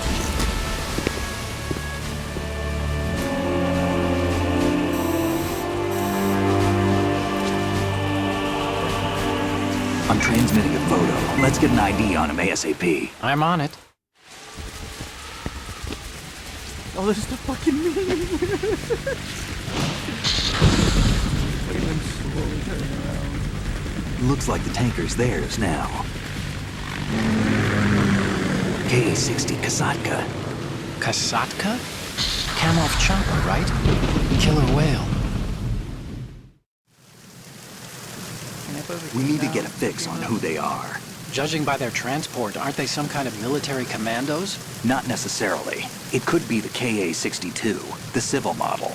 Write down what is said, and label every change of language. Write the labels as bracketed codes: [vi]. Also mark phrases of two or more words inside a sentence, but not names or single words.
[en] I'm transmitting a photo. Let's get an ID on him ASAP. I'm on it. Oh, this is the fucking meme. Look at them slowly turning around. Looks like the tanker's theirs now. KA-60 Kasatka. Kasatka? Kamov chopper, right? Killer whale. We need to get a fix on who they are. Judging by their transport, aren't they some kind of military commandos? Not necessarily. It could be the KA-62, the civil model.